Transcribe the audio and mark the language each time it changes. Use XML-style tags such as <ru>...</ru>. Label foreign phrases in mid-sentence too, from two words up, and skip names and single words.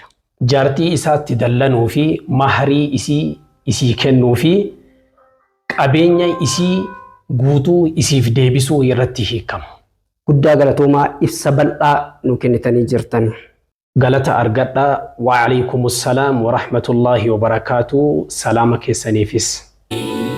<om>Jaartii isaatti dallanuu fi maharii isii kennuu fi qabeenya isii guutuu isiif deebisuu irratti hiikama. Guddaa galatoomaa ibsa bal'aa nu kennitanii jirtan. Galata argadha.</om> <ar>وعليكم السلام ورحمة الله وبركاته.</ar> <om>Salaama keessaniifis.</om>